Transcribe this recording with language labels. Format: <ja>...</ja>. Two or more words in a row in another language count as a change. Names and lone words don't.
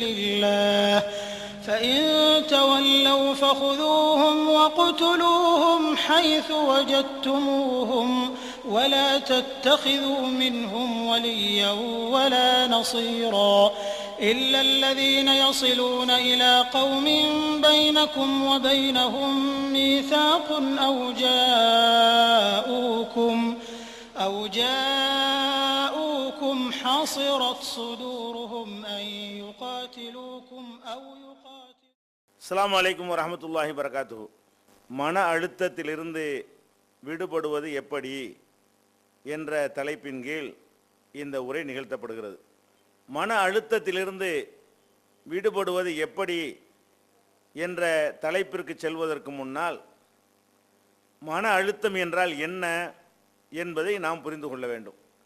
<ar>الله فإن تولوا فخذوهم واقتلوهم حيث وجدتموهم ولا تتخذوا منهم وليا ولا نصيرا إلا الذين يصلون إلى قوم بينكم وبينهم ميثاق أو جاءوكم حصرت صدورهم أن يقاتلوكم أو يقاتلوا. السلام عليكم ورحمة الله وبركاته.</ar> <ta>மன அழுத்தத்திலிருந்து விடுபடுவது எப்படி என்ற தலைப்பின் கீழ் இந்த உரை நிகழ்த்தப்படுகிறது. மன அழுத்தத்திலிருந்து விடுபடுவது எப்படி என்ற தலைப்பிற்கு செல்வதற்கு முன்னால் மன அழுத்தம் என்றால் என்ன என்பதை நாம் புரிந்து கொள்ள வேண்டும்.</ta>